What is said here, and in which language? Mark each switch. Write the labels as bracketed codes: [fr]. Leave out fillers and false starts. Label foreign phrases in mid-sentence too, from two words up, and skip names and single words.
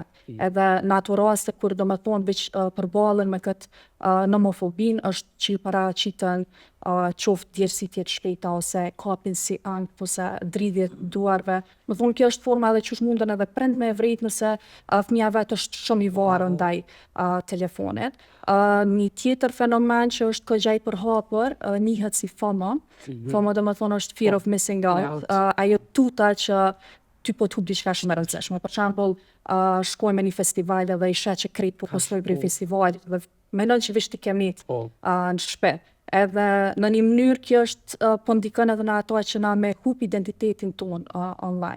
[sq] Edhe në ato raste kur domethënë veç përballen me këtë nomofobin është që i paraqiten qoftë djersitje të shpejta ose kapin si ankth ose dridhje të duarve. Më thonë kjo është forma edhe qysh mundën edhe prind me e vrejt nëse fëmija vet është shumë i varur ndaj telefonit. Një tjetër fenomen që është kogja i përhapur njihet si FOMO. FOMO domethënë është [en] fear of missing out. [sq] Ajo tuta që ty po t'hup diçka shumë e rëndësishme. Për shembull, shkoj me një festival dhe i sheh që krejt po postoj për festivalit dhe mendon që veç ti ke met në shtëpi. Edhe në një mënyrë kjo është po ndikon edhe në ato që na me hup identitetin ton online.